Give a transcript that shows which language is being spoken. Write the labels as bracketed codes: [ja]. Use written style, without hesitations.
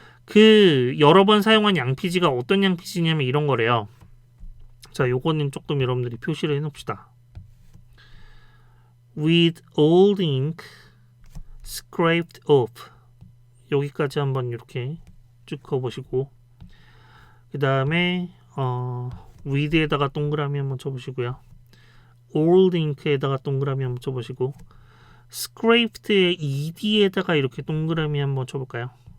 [ko] 그 여러 번 사용한 양피지가 어떤 양피지냐면 이런 거래요. 자, 요거는 조금 여러분들이 표시를 해놓읍시다. [en] with old ink scraped off. [ko] 여기까지 한번 이렇게 쭉 그어보시고 그 다음에 with에다가 동그라미 한번 쳐보시고요. [en] old ink [ko] 에다가 동그라미 한번 쳐보시고 scraped의 ed에다가 이렇게 동그라미 한번 쳐볼까요?